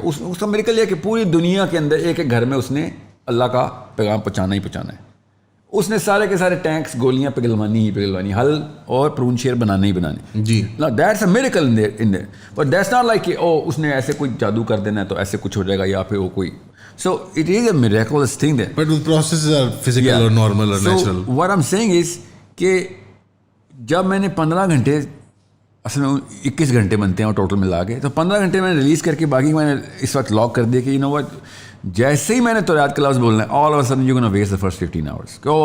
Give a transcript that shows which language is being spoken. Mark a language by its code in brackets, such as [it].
[ur] اس کا میریکل یہ ہے کہ پوری دنیا کے اندر ایک ایک گھر میں اس نے اللہ کا پیغام پہنچانا ہی پہنچانا ہے. اس نے سارے کے سارے ٹینکس گولیاں پگھلوانی حل اور پرون شیر بنانے ہی بنانے جی. [en] that's a miracle in there, but that's not like [ur] کہ اس نے ایسے کوئی جادو کر دینا ہے تو ایسے کچھ ہو جائے گا یا پھر وہ کوئی. [en] So it is a miraculous thing there. But the processes are physical or normal or natural. So what I'm saying is [ur] کہ جب میں نے 15 گھنٹے, اصل میں 21 گھنٹے بنتے ہیں اور ٹوٹل ملا کے, تو 15 گھنٹے میں نے ریلیز کر کے باقی میں نے اس وقت لاک کر دیا کہ you know what, جیسے ہی میں نے توریت کا لفظ بولنا ہے, [en] all of a sudden you're going to waste the first 15 hours.